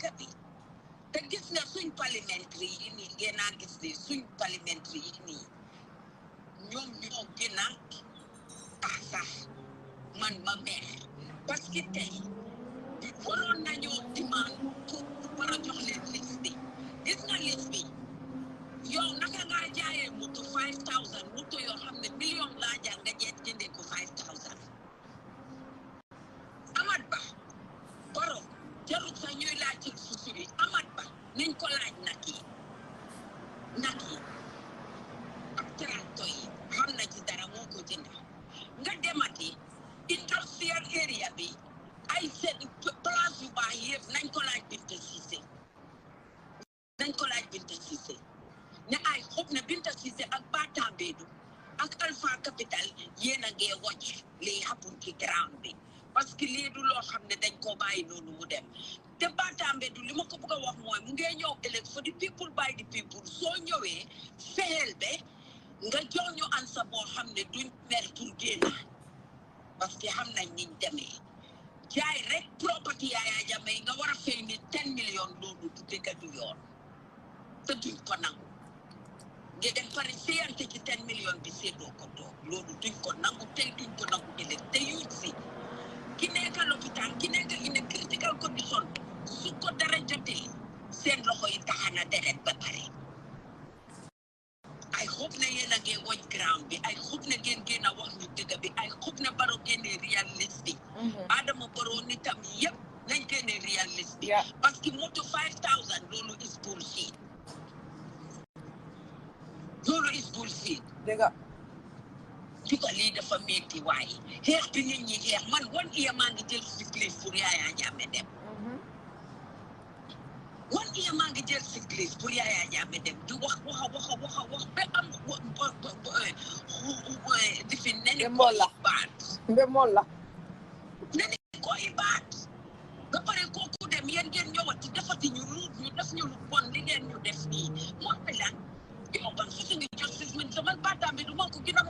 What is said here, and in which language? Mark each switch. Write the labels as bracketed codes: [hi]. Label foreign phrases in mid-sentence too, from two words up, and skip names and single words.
[wo] bi te gis nga suñ parlementaire yi nii ngeen naa gis ne suñ parlementaire yi nii ñoom ñoo gën a tax sax man ma mer [fr] parce que [wo] tey waroon nañoo dimaan pour war a jox leen liste bi gis nga liste bi yow naka ngaa jaayee moto 5000 moto yoo xam ne million laa jaar nga jëndee ko 5000 Amat Bah Baro jarut sax ñuy laaj ci susuri Amat Bah nañ ko laaj nag yi ak tracteur yi xam na ci dara moo ko jënd nga demati [en] industrial area [wo] bi ay seen place yu baax yëpp nañ ko laaj Binta Cissé ne ay xob ne Binta Cissé ak Batambedu ak Alpha Capital yéen a ngee wàcc lii happen ci ground bi [fr] parce que [wo] lii du loo xam ne dañ koo bàyyi noonu mu dem te Batambedu li ma ko bëgg a wax mooy mu ngee ñëw ëllëg [en] for the people by the people [wo] soo ñëwee fexeel be nga jox ñu ansa boo xam ne duñ mer pour génn [fr] parce que [wo] xam nañ niñ demee jaay rek property Yaya Jammeh nga war a fay ni 10 millions loolu du dëgg du yoon te duñ ko nangu ngeen pare séyante ci 10 millions bi séddoo ko toog loolu duñ ko nangu tey duñ ko nangu ëllëg te yuut si ki nekk lopitaan ki nekk [en] in a critical condition [wo] su ko dara jotee seen loxo yi taxana deret ba pare [en] I hope [wo] ne yéen a ngeen watch ground bi [en] I hope [wo] ne ngeen génn a wax ñu dëgg bi [en] I hope [wo] ne Barrow génnee realiste bi Adama Barrow nitam yëpp nañ génnee realiste bi [fr] parce que [wo] moto 5000 loolu [en] is bullshit [wo] dëgg juka lii dafa metti waaye xeex bi nit ñi xeex man [en] one year [wo] maa ngi jël [en] sick leave [wo] pour Yaya Jammeh dem [en] one year [wo] maa ngi jël [en] sick leave [wo] pour Yaya Jammeh dem di wax ba am difi neni koy baat ba pare kooku dem yéen ngeen ñëwati defati ñu def ñu lu bon li ngeen ñu def nii moom mi lan yow ban su ngi justice man sama Batambedu man ko gën a